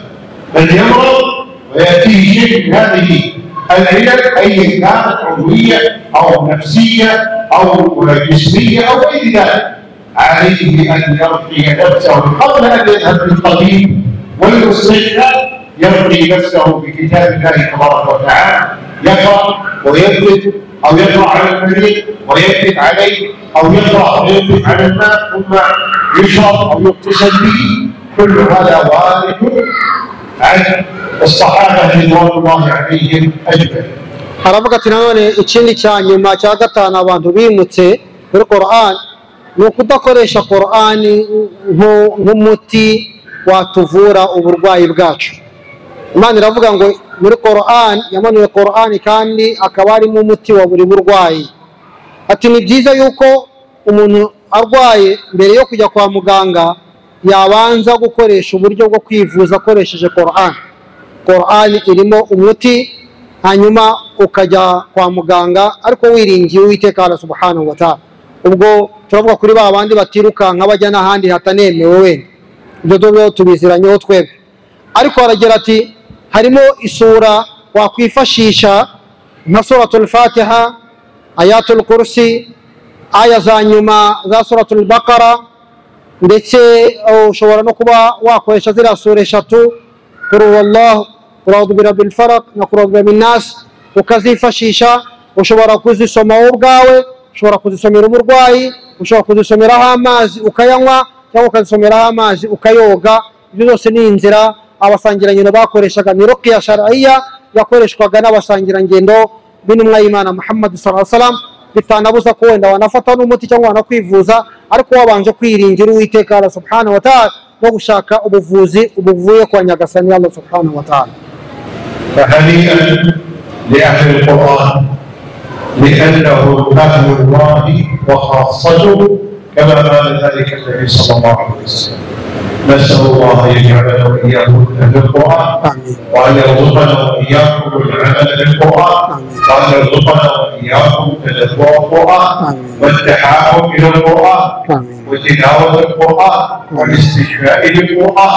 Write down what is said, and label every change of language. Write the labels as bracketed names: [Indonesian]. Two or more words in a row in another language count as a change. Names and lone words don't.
[Arabic] من يمرض ويأتيه شيء من هذه العلل أي كانت عضوية أو نفسية أو جسمية أو غير ذلك، عليه أن يرقي نفسه قبل أن يذهب للطبيب والمستشفى، يرقي نفسه بكتاب الله تبارك وتعالى، يقرأ ويثبت أو يقرأ على المريض ويثبت عليه، أو يقرأ ويثبت على الماء ثم يشرب أو يغتسل به. كل هذا وارد عن الصحابة رضوان الله عليهم أجمعين. [Kinyarwanda] Haravuga ati nanone ikindi cya nyuma cya gatanu abantu bimutse muri Qur'an ni ukudakoresha Qur'an nk'umuti watuvura uburwayi bwacu. Imana iravuga ngo muri Qur'an yamanuye Qur'an kandi akaba arimo umuti wa buri burwayi. Ati ni byiza yuko umuntu arwaye mbere yo kujya kwa muganga yabanza gukoresha uburyo bwo kwivuza akoresheje Qur'an. Qur'an irimo umuti, hanyuma ukajya kwa muganga ariko wiringiye Uwiteka Allah [Arabic] سبحانه وتعالى. [Kinyarwanda] Ubwo turavuga kuri ba bandi batirukanka bajya n'ahandi hatanemewe wenda, ibyo tubiziranyeho twebwe. Ariko aragira ati harimo isura wakwifashisha nka suratul Fatiha, ayatul Kursi, aya za nyuma za suratul Baqara, ndetse ushobora no kuba wakoresha ziriya sura eshatu, [Arabic] قل هو الله، قل أعوذ برب الفلق na قل أعوذ برب الناس, [Kinyarwanda] ukazifashisha. Ushobora kuzisoma wowe ubwawe, ushobora kuzisomera umurwayi, ushobora kuzisomeraho amazi ukayanywa, cyangwa ukazisomeraho amazi ukayoga. Ibyo byose ni inzira abasangirangendo bakoreshaga. Ni [Arabic] رقية شرعية [Kinyarwanda] yakoreshwaga n'abasangirangendo b'intumwa y'Imana Muhammad [Arabic] صلى الله عليه وسلم. [Kinyarwanda] Bitanabuza ko wenda wanafata n'umuti cyangwa wanakwivuza, ariko wabanje kwiringira Uwiteka Allah [Arabic] سبحانه وتعالى [Kinyarwanda] no gushaka ubuvuzi ubuvuye kwa Nyagasani Allah [Arabic] سبحانه وتعالى. فهنيئا لأهل القرآن لأنه أهل الله وخاصته كما قال ذلك النبي صلى الله عليه وسلم. نسأل الله أن يجعلنا وإياكم من أهل القرآن، وأن يرزقنا وإياكم العمل بالقرآن، وأن يرزقنا وإياكم تدبر القرآن والتحاكم إلى القرآن وتلاوة القرآن والاستشفاء بالقرآن.